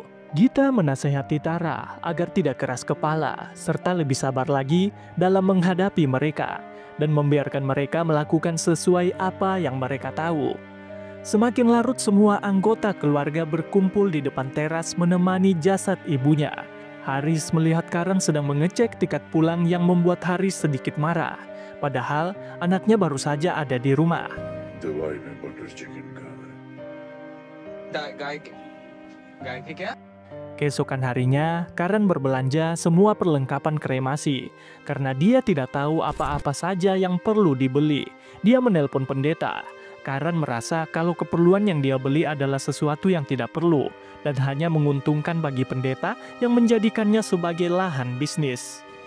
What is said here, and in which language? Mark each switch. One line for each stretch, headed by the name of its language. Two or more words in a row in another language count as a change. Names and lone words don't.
Indonesian: Gita menasehati Tara agar tidak keras kepala serta lebih sabar lagi dalam menghadapi mereka dan membiarkan mereka melakukan sesuai apa yang mereka tahu. Semakin larut, semua anggota keluarga berkumpul di depan teras menemani jasad ibunya. Haris melihat Karan sedang mengecek tiket pulang yang membuat Haris sedikit marah. Padahal anaknya baru saja ada di rumah.
Hindi: दवाई में
English: butter chicken
Hindi: खा रहा है
Indonesian: Keesokan harinya, Karen berbelanja semua perlengkapan kremasi. Karena dia tidak tahu apa-apa saja yang perlu dibeli, dia menelpon pendeta. Karen merasa kalau keperluan yang dia beli adalah sesuatu yang tidak perlu dan hanya menguntungkan bagi pendeta yang menjadikannya sebagai lahan bisnis.